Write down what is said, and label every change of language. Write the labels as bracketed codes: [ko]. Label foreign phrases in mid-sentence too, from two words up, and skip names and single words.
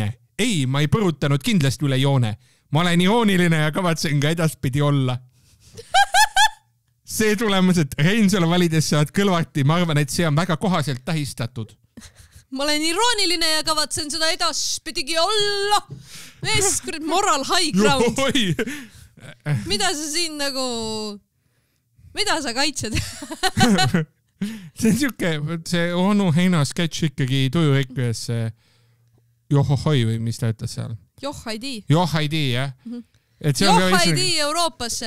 [et] Ei, ma ei põrutanud kindlasti üle joone. Ma olen irooniline ja kavatsen ka edaspidi olla. See tulemus, et Reinsalu valides saad Kõlvarti, ma arvan, et see on väga kohaselt tähistatud. Ma olen irooniline ja kavatsen seda edaspidigi olla. [en] Moral high ground. [et] Mida sa siin nagu, mida sa kaitsed? See on siuke, see onu Heino sketš ikkagi tuju rikkujas Johohoi või mis ta ütles seal? Johaidi, jah. Johaidi Euroopasse.